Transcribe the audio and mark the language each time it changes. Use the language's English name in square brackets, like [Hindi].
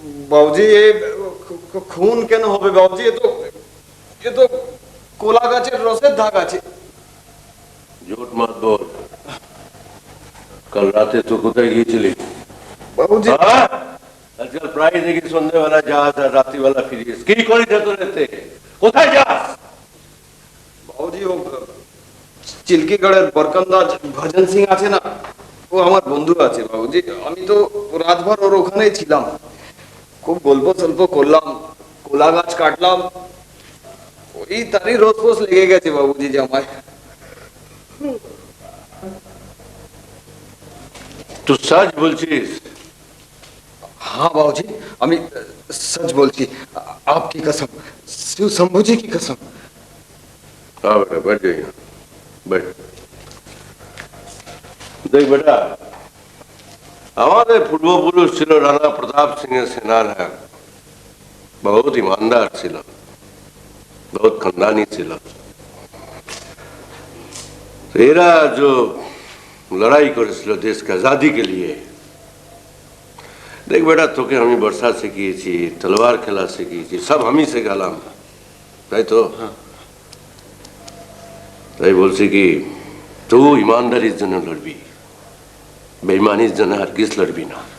[Hindi] बाबूजी ये खून [Bangla] কেন হবে বাবুজি? [Hindi] ये तो [Bangla] কোলা গাছের রসের দাগ আছে। [Hindi] झूठ मत बोल। कल रात तो [Bangla] কোথায় গিয়েছিলি? বাবুজি আজকাল প্রায় দেখি সন্ধ্যাবেলা যাস আর রাত্রিবেলা ফিরিস। কি করিস এত রাতে? কোথায় যাস? বাবুজি ও চিল্কিগড়ের বরকন্দাজ ভজন সিং আছে না, ও আমার বন্ধু আছে বাবুজি। আমি তো রাতভর ওর ওখানেই ছিলাম, খুব গল্প সল্প করলাম, কোলা গাছ কাটলাম, ওই তারই রোদ পোষ লেগে গেছে বাবুজি জামায়। তুই সচ বলছিস? [Hindi] हाँ बाबूजी, [Bangla] আমি [Hindi] सच बोलती, आपकी कसम, शिव शंभू जी की कसम। हाँ बेटा बैठ जाइए, बैठ। देख बेटा, हमारे पूर्वपुरुष [Bangla] ছিল রানা প্রতাপ সিং এর সেনানায়ক, [Hindi] बहुत ईमानदार ছিল, बहुत खानदानी ছিল। [Bangla] এরা [Hindi] जो लड़ाई [Bangla] করেছিল [Hindi] देश की आजादी के लिए। देख बेटा [Bangla] তোকে আমি বর্ষা শিখিয়েছি, তলোয়ার খেলা শিখিয়েছি, সব আমি শেখালাম, তাই তো? তাই বলছি কি তুই ইমানদারির জন্য লড়বি, বেঈমানির জন্য হরগিজ লড়বি না।